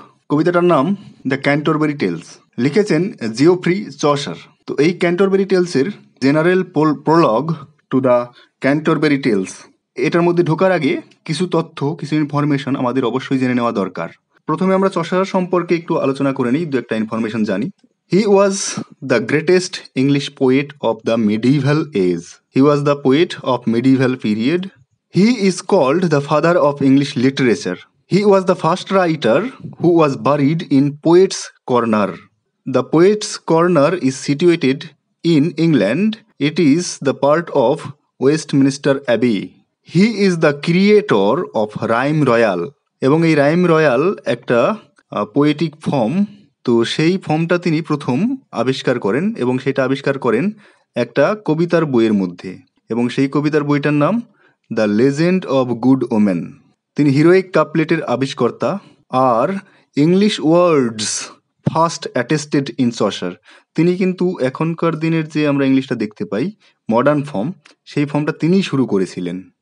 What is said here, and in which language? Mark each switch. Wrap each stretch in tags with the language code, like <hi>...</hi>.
<bn>কবিতাটার নাম the ক্যান্টরবেরি tales, লিখেছেন Geoffrey Chaucer. তো এই ক্যান্টরবেরি টেলসের general Prolog to the ক্যান্টরবেরি tales, এটার মধ্যে ঢোকার আগে কিছু তথ্য, কিছু ইনফরমেশন আমাদের অবশ্যই জেনে নেওয়া দরকার। প্রথমে আমরা চসার সম্পর্কে একটু আলোচনা করে নিই, দু একটা ইনফরমেশন জানি।</bn> <en>He was the greatest English poet of the medieval age. He was the poet of medieval period. He is called the father of English literature. He was the first writer who was buried in Poets' Corner. The Poets' Corner is situated in England. It is the part of Westminster Abbey. He is the creator of Rhyme Royal.</en> <bn>এবং এই rhyme royal একটা poetic form. তো সেই ফর্মটা তিনি প্রথম আবিষ্কার করেন এবং সেটা আবিষ্কার করেন একটা কবিতার বইয়ের মধ্যে, এবং সেই কবিতার বইটার নাম the legend of good women. তিনি heroic কাপলেটের আবিষ্কর্তা। আর</bn> <en>English words first attested in Chaucer,</en> <bn>তিনি কিন্তু এখনকার দিনের যে আমরা ইংলিশটা দেখতে পাই মডার্ন ফর্ম, সেই ফর্মটা তিনিই শুরু করেছিলেন।</bn>